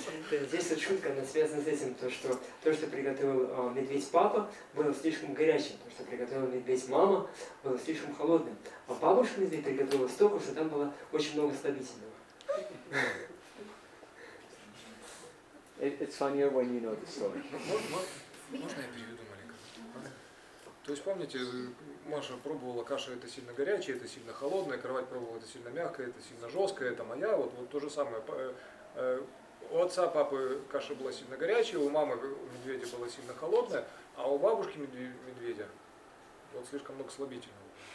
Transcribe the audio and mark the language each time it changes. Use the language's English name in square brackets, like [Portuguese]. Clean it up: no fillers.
[Russian] Здесь вот шутка, она связана с этим, то, что приготовил медведь папа, было слишком горячим, то, что приготовил медведь мама, было слишком холодным. А бабушка медведь приготовила столько, что там было очень много слабительного. [English] It's funnier when you know the story. [Russian] Можно я переведу маленько? То есть, помните, Маша пробовала, каша это сильно горячая, это сильно холодная, кровать пробовала, это сильно мягкая, это сильно жесткая, это моя, вот то же самое. У отца, папы каша была сильно горячая, у мамы медведя была сильно холодная, а у бабушки медведя вот слишком много слабительного.